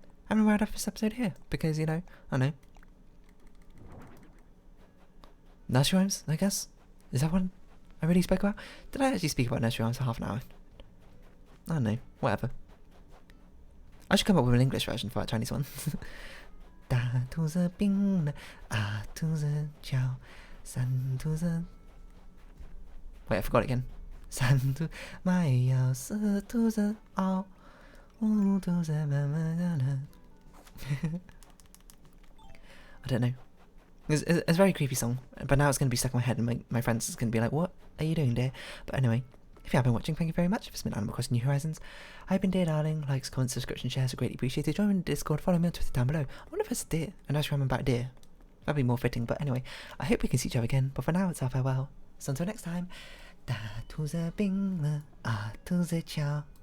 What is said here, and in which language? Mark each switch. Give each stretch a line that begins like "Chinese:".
English: I'm gonna write off this episode here because, you know, I know. Nursery rhymes, I guess. Is that one I really spoke about? Did I actually speak about nursery rhymes for half an hour? I don't know. Whatever. I should come up with an English version for that Chinese one.
Chinese: 大兔子病了，二兔子叫，三兔子。
English: Wait, I forgot it again.
Chinese: 三兔卖药，四兔子熬，五兔子慢慢的。
English: I don't know. It's a very creepy song, but now it's going to be stuck in my head, and my friends is going to be like, "What are you doing, dear?" But anyway, if you have been watching, thank you very much. If it's been Animal Crossing New Horizons, I've been Dear Darling. Likes, comments, subscription, shares are greatly appreciated. Join me in Discord, follow me on Twitter down below. I wonder if it's deer, and I should remember about deer. That'd be more fitting, but anyway, I hope we can see each other again, but for now, it's our farewell. So until next time,
Chinese: 大兔子病了，二兔子叫。